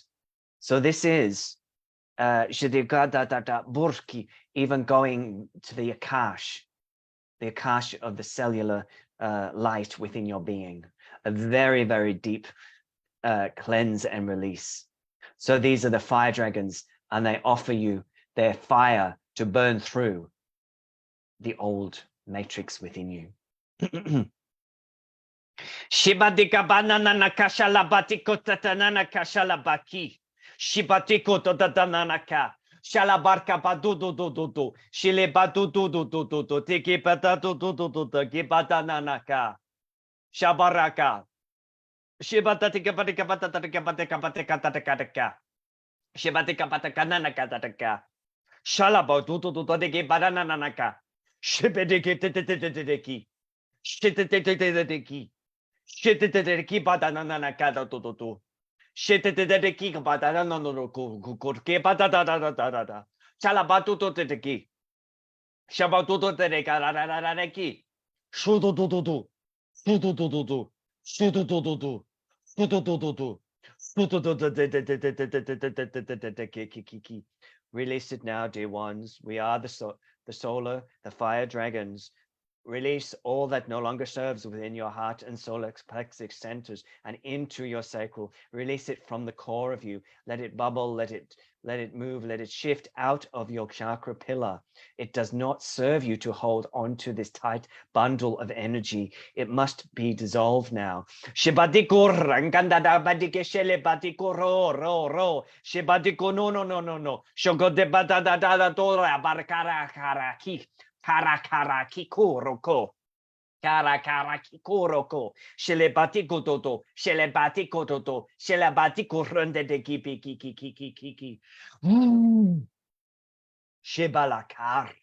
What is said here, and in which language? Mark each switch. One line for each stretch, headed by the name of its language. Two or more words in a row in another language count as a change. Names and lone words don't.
English: So this is even going to the Akash of the cellular light within your being, a very, very deep cleanse and release. So these are the fire dragons, and they offer you their fire to burn through the old matrix within you. Shibadika banana kashala batiko tatanana kashala baki. Shibatiko totatananaka. Shalabarka badu do do do do. Shile badu do do do do do. Tiki bata do do do do do. Gibata nanaka. Shabaraka. Shibata tika patika bata tika patika patika tika. Shibatika pataka nanaka tika. Shalaba do do do do. Tiki bata nanaka. Shibediki titiki. Shititiki. Shititiki bata nanaka do do do. Shititiki bata nanaka ke bata da da da da da. Shalabatu to titiki. Shabatuto tereka la la la la ki. Shudu du du du. Shudu du du du. Shudu du du du. Shudu du du du. Shudu du du du. Release it now, dear ones. We are the solar, the fire dragons. Release all that no longer serves within your heart and solar plexus centers and into your sacral. Release it from the core of you. Let it bubble, let it move, let it shift out of your chakra pillar. It does not serve you to hold on to this tight bundle of energy. It must be dissolved now. Shibadiko ranganda badike shele batiko ro ro. Shibadiko no. Shogo de badada dora barkara karaki. Karakara kikuroko. Karakara kikuroko. Shelebati kototo. Shelebati kototo. Shelebati korunde de kiki. Shebalakari.